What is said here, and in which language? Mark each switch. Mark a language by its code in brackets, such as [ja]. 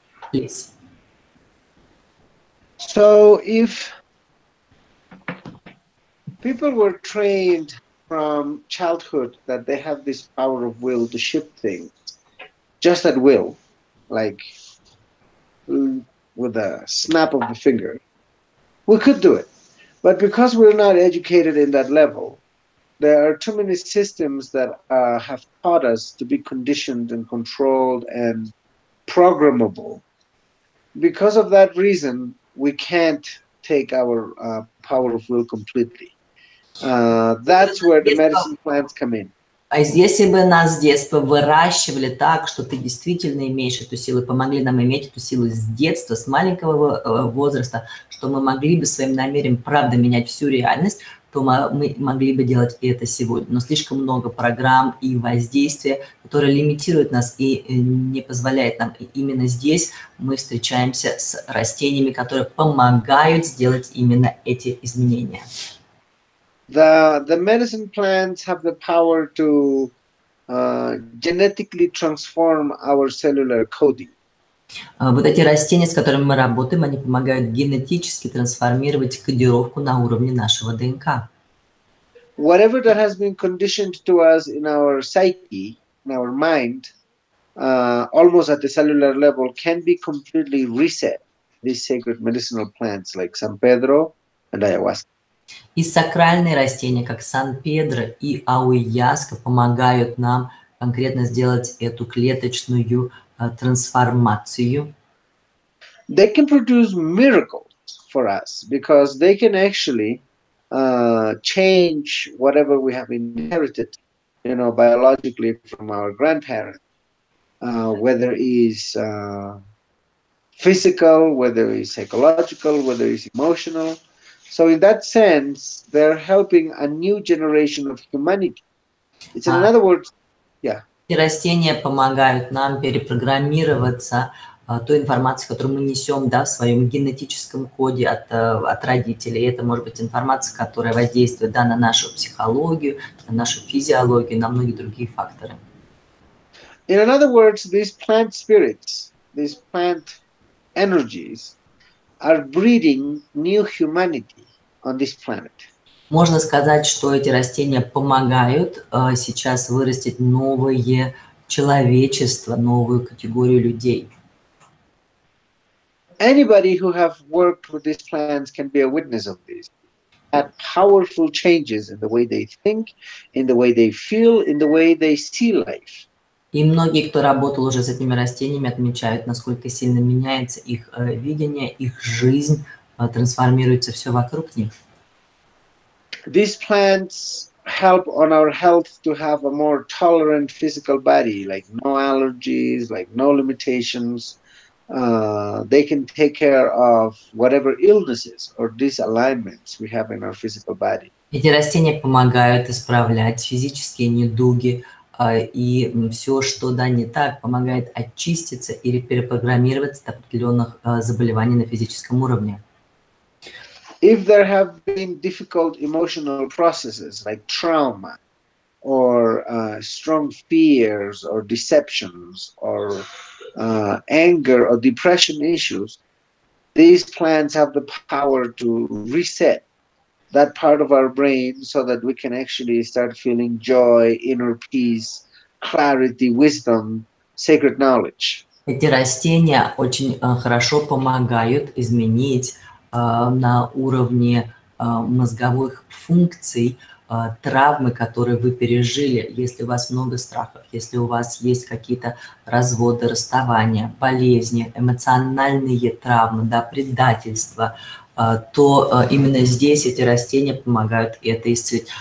[en] Please. So if people were trained from childhood that they have this power of will to shift things, just at will, like with a snap of the finger, we could do it. But because we're not educated in that level, there are too many systems that have taught us to be conditioned and controlled and programmable. Because of that reason, we can't take our power of will completely. That's where the medicine plants come in. [ru] А если бы нас с детства выращивали так, что ты действительно имеешь эту силу, помогли нам иметь эту силу с детства, с маленького возраста, что мы могли бы своим намерением правда менять всю реальность, то мы могли бы делать это сегодня. Но слишком много программ и воздействия, которые лимитируют нас и не позволяют нам. И именно здесь мы встречаемся с растениями, которые помогают сделать именно эти изменения. [en] The medicine plants have the power to genetically transform our cellular coding. [ru] Вот эти растения, с которыми мы работаем, они помогают генетически трансформировать кодировку на уровне нашего ДНК. [en] whatever that has been conditioned to us in our psyche, in our mind, almost at the cellular level, can be completely reset. These sacred medicinal plants like Сан-Педро and ayahuasca. [ru] И сакральные растения, как Сан-Педро и ауяска, помогают нам конкретно сделать эту клеточную трансформацию. [en] They can produce miracles for us because they can actually change whatever we have inherited, biologically from our grandparents, whether it's physical, whether it's psychological, whether it's emotional. So in that sense, they're helping a new generation of humanity. It's in other words, yeah. [ru] И растения помогают нам перепрограммироваться той информации, которую мы несем, да, в своем генетическом коде от родителей. Это может быть информация, которая воздействует, да, на нашу психологию, на нашу физиологию, на многие другие факторы. [en] In other words, these plant spirits, these plant energies are breeding new humanity on this planet. [ru] Можно сказать, что эти растения помогают сейчас вырастить новое человечество, новую категорию людей. [en] Anybody who have worked with these plants can be a witness of this. Had powerful changes in the way they think, in the way they feel, in the way they see life. [ru] И многие, кто работал уже с этими растениями, отмечают, насколько сильно меняется их видение, их жизнь, трансформируется все вокруг них. [en] These plants help on our health to have a more tolerant physical body, like no allergies, like no limitations. They can take care of whatever illnesses or disalignments we have in our physical body. [ru] Эти растения помогают исправлять физические недуги, и все, что да, не так, помогает очиститься или перепрограммироваться от определенных заболеваний на физическом уровне. [en] If there have been difficult emotional processes like trauma or strong fears or deceptions or anger or depression issues, these plants have the power to reset that part of our brain so that we can actually start feeling joy, inner peace, clarity, wisdom, sacred knowledge. [ru] Эти растения очень хорошо помогают изменить на уровне мозговых функций травмы, которые вы пережили. Если у вас много страхов, если у вас есть какие-то разводы, расставания, болезни, эмоциональные травмы, да, предательства, то именно здесь эти растения помогают это исцелить.